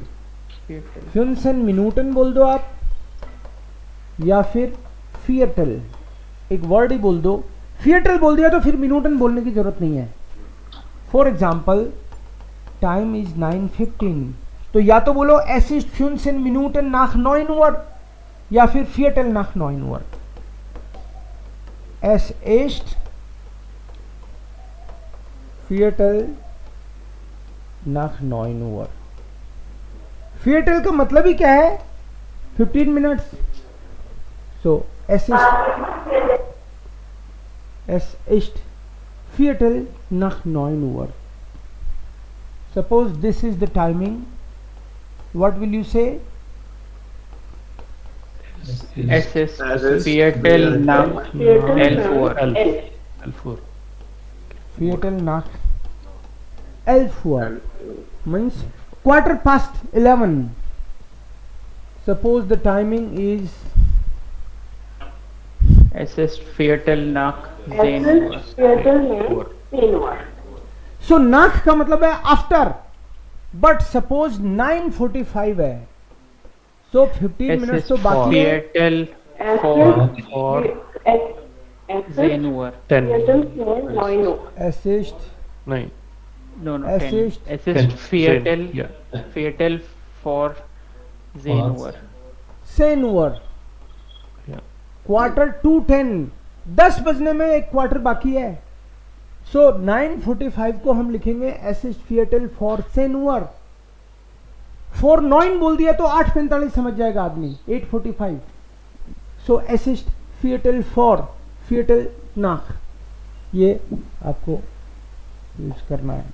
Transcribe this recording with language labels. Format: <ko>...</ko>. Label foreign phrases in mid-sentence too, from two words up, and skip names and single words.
<de>fünfzehn Minuten</de> <hi>बोल दो आप, या फिर फियटल, एक वर्ड ही बोल दो। फियटल बोल दिया तो फिर मिनूटन बोलने की जरूरत नहीं है।</hi> <en>for example time is 9:15,</en> <hi>तो या तो बोलो</hi> <de>es ist fünfzehn Minuten nach 9 Uhr,</de> <hi>या फिर</hi> <de>Viertel nach 9 Uhr. es ist Viertel nach 9 Uhr.</de> <hi>फियटल का मतलब ही क्या है, 15 मिनट्स।</hi> <de>सो एस ist Viertel nach 9 Uhr.</de> <en>Suppose this is the timing. What will you say?</en> <de>Es ist Viertel nach 11 Uhr. 11 Uhr. Viertel nach 11 Uhr means 11:15.</de> <en>Suppose the timing is</en> <de>Es ist Viertel nach Es 10 Uhr. ist Viertel nach 10 Uhr.</de> <hi>so nach का मतलब है आफ्टर,</hi> <en>but suppose</en> <hi>9:45 है, so 15</hi> <de>Es</de> <hi>मिनट्स</hi> <de>ist</de> <hi>तो बाकी है।</hi> <de>Viertel Es vor ist Vor es ist 10 Uhr. 10. Viertel vor 9 Uhr. Es ist Nein.</de> <en>No, no,</en> <de>Es 10. ist Es ist 10. Viertel, Ja. Viertel vor 10 Uhr. 10 Uhr, Ja.</de> <hi>9:45, 10 बजने में एक क्वार्टर बाकी है। सो 9:45 को हम लिखेंगे</hi> <de>es ist Viertel vor 10 Uhr.</de> <hi>4:09 बोल दिया तो 8:45 समझ जाएगा आदमी, 8:45। सो</hi> <de>es ist Viertel vor Viertel nach,</de> <hi>ये आपको यूज करना है।</hi>